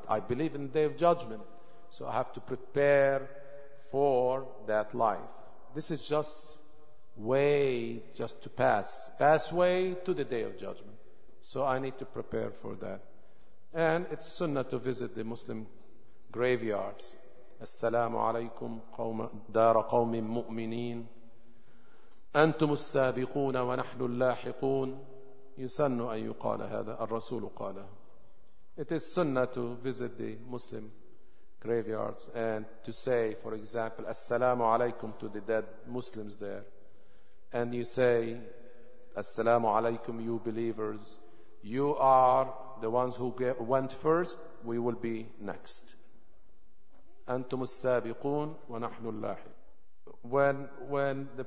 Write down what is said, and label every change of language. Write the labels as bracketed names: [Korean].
[English] I believe in the day of judgment, so I have to prepare for that life. This is just way just to pass, pathway to the day of judgment. So I need to prepare for that. And it's sunnah to visit the Muslim graveyards. [Arabic] السلام عليكم قوم دار قوم مؤمنين أنتم السابقون ونحن اللاحقون يسن أن يقال هذا الرسول قاله [English] It is sunnah to visit the Muslim graveyards and to say, for example, Assalamu alaikum to the dead Muslims there. And you say, Assalamu alaikum, you believers. You are the ones who went first, we will be next. [Arabic] أنتم السابقون ونحن اللاحق.